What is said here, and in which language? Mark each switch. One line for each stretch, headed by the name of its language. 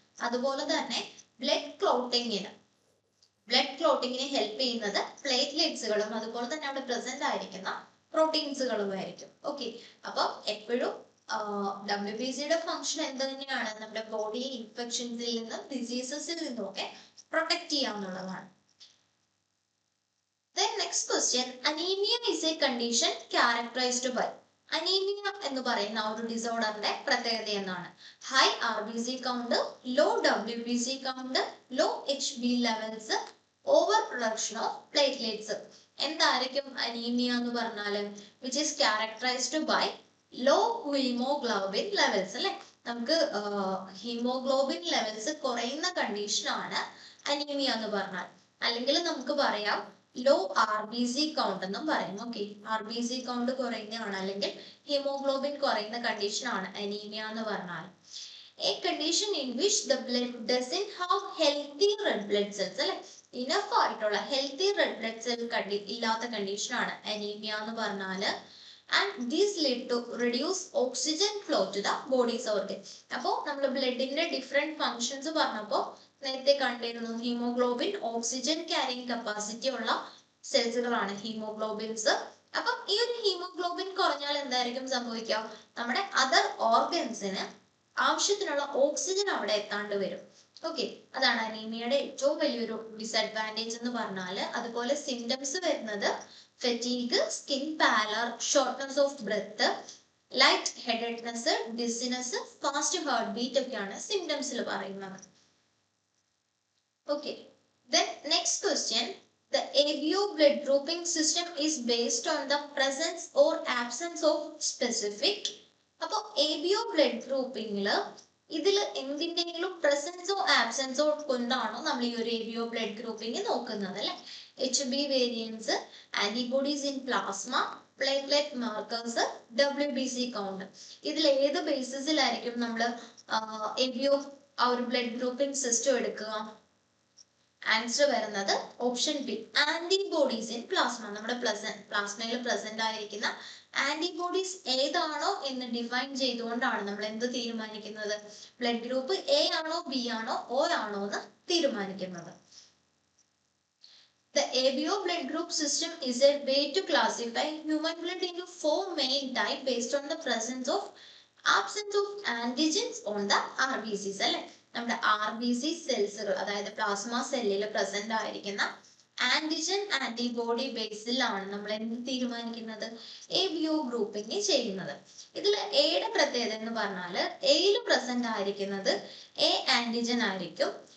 Malayalam: അതുപോലെ തന്നെ blood ക്ലോട്ടിങ്ങിന് help ചെയ്യുന്നത് പ്ലേറ്റ്ലെറ്റ്സുകളും അതുപോലെ തന്നെ അവിടെ പ്രസന്റ് ആയിരിക്കുന്ന പ്രോട്ടീൻസുകളുമായിരിക്കും. ഓക്കെ, അപ്പൊ എപ്പോഴും WBCയുടെ ഫംഗ്ഷൻ എന്ത് തന്നെയാണ്? നമ്മുടെ ബോഡിയെ ഇൻഫെക്ഷൻസിൽ നിന്നും ഡിസീസസിൽ നിന്നും ഒക്കെ protect ചെയ്യാന്നുള്ളതാണ്.
English: Then next question, anemia is a condition characterized by.
Malayalam: Anaemia എന്ന് പറയുന്ന ഒരു ഡിസോർഡറിന്റെ പ്രത്യേകത എന്താണ്?
English: High RBC count, low WBC count, low HB levels, over production of platelets.
Malayalam: എന്തായിരിക്കും അനീമിയ എന്ന് പറഞ്ഞാൽ?
English: Which is characterised by low haemoglobin levels അല്ലെ.
Malayalam: നമുക്ക് ഹീമോഗ്ലോബിൻ ലെവൽസ് കുറയുന്ന കണ്ടീഷനാണ് അനീമിയ എന്ന് പറഞ്ഞാൽ. അല്ലെങ്കിൽ നമുക്ക് പറയാം ലോ RBC കൗണ്ട് എന്നും പറയും. ഓക്കെ, RBC കൗണ്ട് കുറയുന്നതാണ് അല്ലെങ്കിൽ ഹീമോഗ്ലോബിൻ കുറയുന്ന കണ്ടീഷനാണ് അനീമിയ എന്ന് പറഞ്ഞാൽ.
English: A condition in which the blood doesn't have healthy red blood cells,
Malayalam: അല്ലെ, ഇനഫ് ആയിട്ടുള്ള ഹെൽത്തി റെഡ് ബ്ലഡ് സെൽ ഇല്ലാത്ത കണ്ടീഷനാണ് അനീമിയ എന്ന് പറഞ്ഞാല്.
English: And this lead to reduce oxygen flow to the body's organ.
Malayalam: അപ്പോൾ നമ്മൾ ബ്ലഡിന്റെ ഡിഫറെന്റ് ഫങ്ഷൻസ് പറഞ്ഞപ്പോൾ നേരത്തെ കണ്ടിരുന്നു ഹീമോഗ്ലോബിൻ ഓക്സിജൻ ക്യാരിങ് കപ്പാസിറ്റി ഉള്ള സെൽസുകളാണ് ഹീമോഗ്ലോബിൻസ്. അപ്പം ഈ ഒരു ഹീമോഗ്ലോബിൻ കുറഞ്ഞാൽ എന്തായിരിക്കും സംഭവിക്കുക? നമ്മുടെ അതർ ഓർഗൻസിന് ആവശ്യത്തിനുള്ള ഓക്സിജൻ അവിടെ എത്താണ്ട് വരും. ഓക്കെ, അതാണ് അനീമിയയുടെ ഏറ്റവും വലിയൊരു ഡിസഡ്വാൻറ്റേജ് എന്ന് പറഞ്ഞാല്. അതുപോലെ സിംറ്റംസ് വരുന്നത് fatigue, skin പാലർ, shortness of breath, light headedness, dizziness, fast heart beat ഒക്കെയാണ് സിംറ്റംസിൽ പറയുന്നത്.
English: Okay, then next question. The ABO blood grouping system is based on the presence or absence of specific.
Malayalam: അപ്പോൾ ABO blood ഗ്രൂപ്പിംഗിൽ ഇതിൽ എന്തിൻ്റെങ്കിലും പ്രസൻസോ ആബ്സെൻസോ കൊണ്ടാണോ നമ്മൾ ഈ ഒരു ABO blood grouping നോക്കുന്നത്, അല്ലെ? HB variance, antibodies in plasma, platelet markers, WBC count, ഇതിൽ ഏത് ബേസിസിലായിരിക്കും നമ്മൾ ABO ആ ഒരു ബ്ലഡ് ഗ്രൂപ്പിംഗ് സിസ്റ്റം എടുക്കുക? ആൻസർ വരുന്നത് option B, antibodies in plasma. നമ്മുടെ പ്ലാസ്മയിൽ പ്രസന്റ് ആയിരിക്കുന്ന ആന്റിബോഡീസ് ഏതാണോ എന്ന് ഡിഫൈൻ ചെയ്തുകൊണ്ടാണ് നമ്മൾ എന്ത് തീരുമാനിക്കുന്നത്? ബ്ലഡ് ഗ്രൂപ്പ് A ആണോ B ആണോ O ആണോ എന്ന് തീരുമാനിക്കുന്നത്.
English: The ABO blood group system is a way to classify human blood into 4 main types based on the presence of absence of antigens on the RBCs, അല്ലെ?
Malayalam: നമ്മുടെ RBC സെൽസുകൾ, അതായത് plasma സെല്ലിൽ present ആയിരിക്കുന്ന antigen antibody ബേസിലാണ് നമ്മൾ എന്ത് തീരുമാനിക്കുന്നത്? ABO grouping ചെയ്യുന്നത്. ഇതിൽ എയുടെ പ്രത്യേകത എന്ന് പറഞ്ഞാല് എയിൽ പ്രസന്റ് ആയിരിക്കുന്നത് A ആന്റിജൻ ആയിരിക്കും.